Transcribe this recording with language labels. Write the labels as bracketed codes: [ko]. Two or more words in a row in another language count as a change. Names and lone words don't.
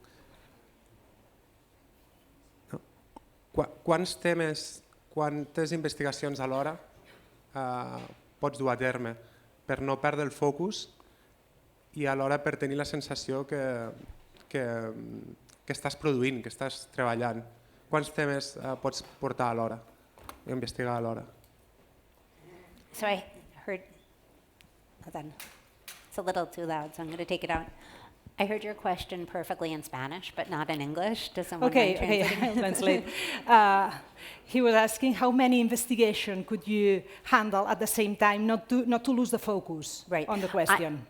[ca] Quants temes, quantes investigacions alhora pots dur a terme per no perdre el focus i alhora per tenir la sensació que estàs produint, que estàs treballant? Quants temes pots portar alhora, investigar alhora? [en] So I heard, hold on, it's a little too loud, so I'm going to take it out. I heard your question perfectly in Spanish, but not in English. Does someone mind translating? I'll translate. He was asking how many investigations could you handle at the same time, not to lose the focus on the question.